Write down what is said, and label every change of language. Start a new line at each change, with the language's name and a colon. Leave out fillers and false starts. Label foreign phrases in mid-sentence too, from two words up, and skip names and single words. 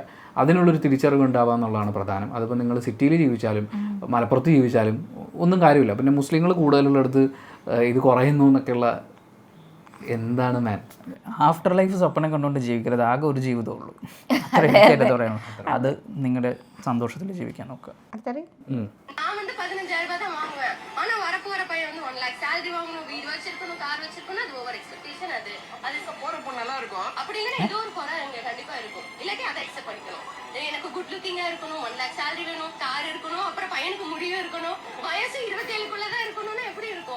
Malayalam: അതിനുള്ളൊരു തിരിച്ചറിവ് ഉണ്ടാവുക എന്നുള്ളതാണ് പ്രധാനം. അതിപ്പോൾ നിങ്ങൾ സിറ്റിയിൽ ജീവിച്ചാലും മലപ്പുറത്ത് ജീവിച്ചാലും ഒന്നും കാര്യമില്ല. പിന്നെ മുസ്ലിങ്ങൾ കൂടുതലുള്ളിടത്ത് ഇത് കുറയുന്നു എന്നൊക്കെയുള്ള എന്താണ് മാൻ.
English: after life
Malayalam: സ്വപ്നം കണ്ടുകൊണ്ട് ജീവിക്കരുത്, ആകെ ഒരു ജീവിതമേ ഉള്ളൂ. അത്രയും പറയണം. അത് നിങ്ങളുടെ സന്തോഷത്തിൽ ജീവിക്കാൻ നോക്കുക.
Tamil: நான் வந்து 15,000 ரூபாய் தான் வாங்குவேன். ஆனா வரப்போற பையன் வந்து 1
English: lakh salary
Tamil: வாங்கணும், வீடு வச்சிருக்கணும், கார் வச்சிருக்கணும், அது
English: over expectation.
Tamil: அது போற பொண்ணு நல்லா இருக்கும் அப்படிங்கிற ஏதோ ஒரு குறை அங்க கண்டிப்பா இருக்கும். இல்லாட்டி அதை அக்செப்ட் பண்ணிக்கணும். எனக்கு
English: good looking
Tamil: இருக்கணும், 1
English: lakh salary
Tamil: வேணும், கார் இருக்கணும், அப்புறம் பையனுக்கு முடியும் இருக்கணும், வயசு 27க்குள்ள தான் இருக்கணும்னா எப்படி இருக்கும்?